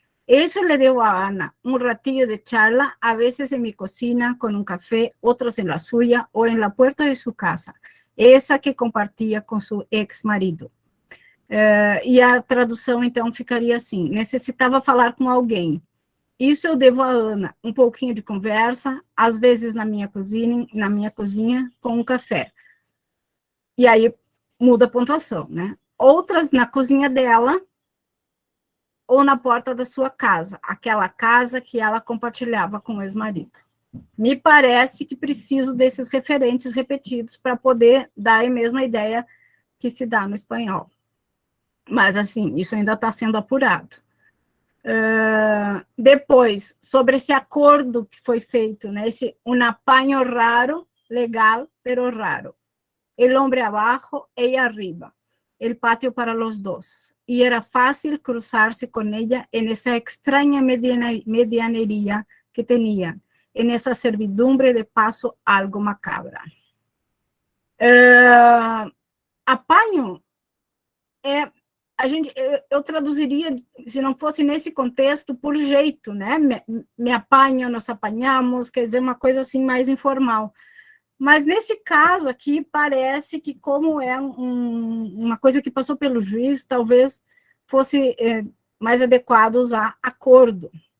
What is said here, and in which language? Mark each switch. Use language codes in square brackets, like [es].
[es] Eso le debo a Ana, un ratillo de charla, a veces en mi cocina, con un café, otros en la suya, o en la puerta de su casa, esa que compartía con su ex-marido. [pt] E a tradução, então, ficaria assim, necessitava falar com alguém. Isso eu devo a Ana, um pouquinho de conversa, às vezes na minha cozinha, com um café. E aí muda a pontuação, né? Outras na cozinha dela, ou na porta da sua casa, aquela casa que ela compartilhava com o ex-marido. Me parece que preciso desses referentes repetidos para poder dar a mesma ideia que se dá no espanhol. Mas, assim, isso ainda está sendo apurado. Depois, sobre esse acordo que foi feito, né, esse [es] un apaño raro, [pt] legal, pero raro. [es] El hombre abajo, ella arriba. El patio para los dos. Y era fácil cruzarse con ella en esa extraña medianería que tenían, en esa servidumbre de paso algo macabra. [pt] Apaño eu traduziria, se não fosse nesse contexto, por jeito, né? Me apanho, nós apanhamos, quer dizer, uma coisa assim mais informal. Mas nesse caso aqui, parece que como é uma coisa que passou pelo juiz, talvez fosse mais adequado usar acordo.